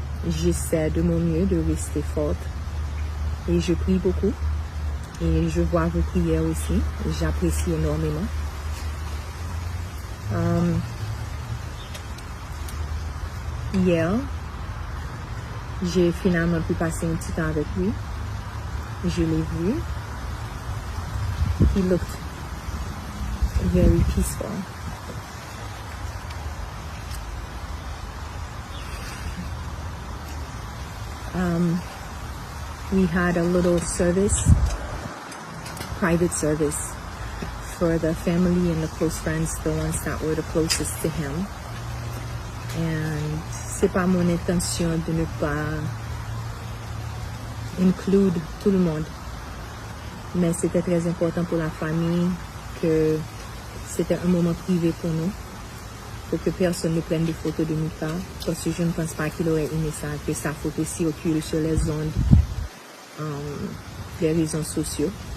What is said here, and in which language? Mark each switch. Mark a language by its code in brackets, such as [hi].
[fr] J'essaie de mon mieux de rester forte et je prie beaucoup et je vois vos prières aussi, j'apprécie énormément. Hier, j'ai finalement pu passer un petit temps avec lui. Je l'ai vu. [en] He looked very peaceful. We had a little service, private service, for the family and the close friends, the ones that were the closest to him. [fr] And c'est pas mon intention de ne pas inclure tout le monde, mais c'était très important pour la famille que c'était un moment privé pour nous, pour que personne ne prenne des photos de Mika, parce que je ne pense pas qu'il aurait aimé ça, que sa photo circule sur les ondes des réseaux sociaux.